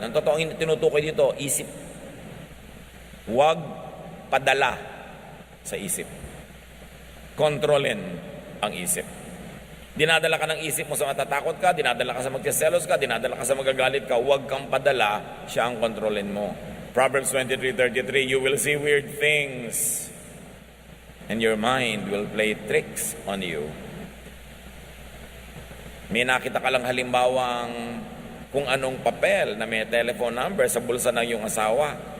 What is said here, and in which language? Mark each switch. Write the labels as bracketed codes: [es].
[tl] Ang totoong tinutukoy dito, isip. Huwag padala sa isip. Kontrolin ang isip. Dinadala ka ng isip mo sa matatakot ka, dinadala ka sa magsiselos ka, dinadala ka sa magagalit ka, huwag kang padala, siya ang kontrolin mo. [en] Proverbs 23:33, you will see weird things and your mind will play tricks on you. [tl] May nakita ka lang halimbawang kung anong papel na may telephone number sa bulsa ng iyong asawa.